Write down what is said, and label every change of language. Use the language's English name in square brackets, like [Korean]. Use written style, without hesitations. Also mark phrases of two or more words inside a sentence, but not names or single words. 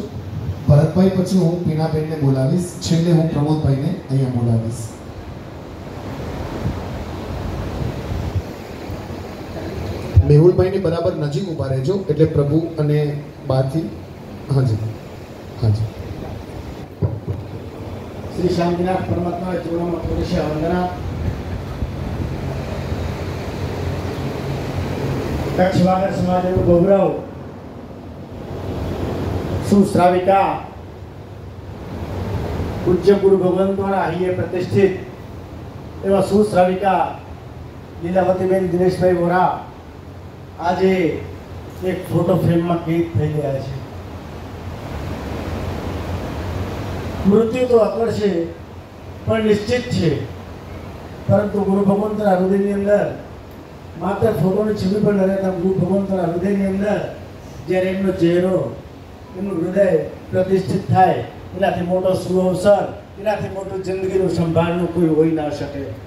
[Gujarati] ભરતભાઈ પછી હું પીણાબેનને બોલાવીશ, છેલ્લે હું પ્રમોદભાઈને અહીંયા બોલાવીશ. મેહુલભાઈની બરાબર નજીક ઊભા રહેજો, એટલે પ્રભુ અને બાથી. હાજી હાજી. શ્રી શાંતિનાથ પરમાત્મા ચૂડામા પુરુષ વંદના. કચ્છ વાગર સમાજ ગૌરવ સુશ્રાવિકા પૂજ્ય ગુરુ ભગવાન દ્વારા અહીં પ્રતિષ્ઠિત એવં સુશ્રાવિકા લીલાવતીબેન દિનેશભાઈ વોરા આજે એક ફોટો ફ્રેમમાં કેદ થઈ ગયા છે. મૃત્યુ તો અકળ છે પણ નિશ્ચિત છે, પરંતુ ગુરુ ભગવંતના હૃદયની અંદર માત્ર ફોટોની છબી પણ ન રહેતા ગુરુ ભગવંતના હૃદયની અંદર જ્યારે એમનો ચહેરો, એમનું હૃદય પ્રતિષ્ઠિત થાય એનાથી મોટો સુઅવસર, એનાથી મોટું જિંદગીનું સંભાળનું કોઈ હોઈ ના શકે.